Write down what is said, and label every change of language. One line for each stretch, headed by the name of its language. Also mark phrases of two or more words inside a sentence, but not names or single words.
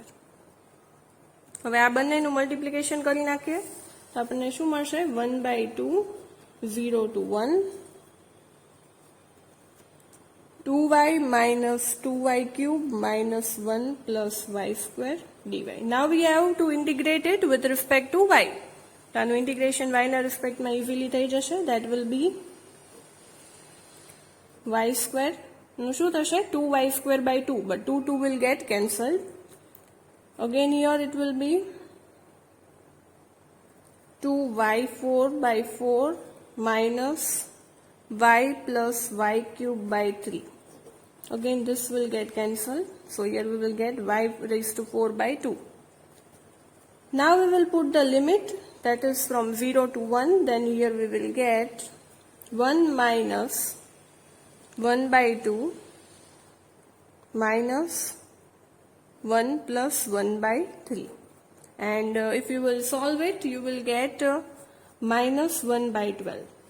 Gujarati: હવે આ બંનેનું મલ્ટીપ્લિકેશન કરી નાખીએ તો આપણને શું મળશે,
English: 1/2 0 to 1 2y minus 2y cube minus 1 plus y square dy. Now we have to integrate it with respect to y.
Gujarati: તો આનું ઇન્ટિગ્રેશન y ના રિસ્પેક્ટમાં ઇઝીલી થઈ જશે.
English: That will be y square
Gujarati: નું શું થશે,
English: 2y square by 2, but 2 will get cancelled. Again here it will be 2y4 by 4 minus y plus y cube by 3. Again this will get cancelled, so here we will get y raised to 4 by 2. Now we will put the limit, that is from 0 to 1, then here we will get 1 minus 1/2 minus 1 plus 1/3, and if you will solve it you will get minus 1/12.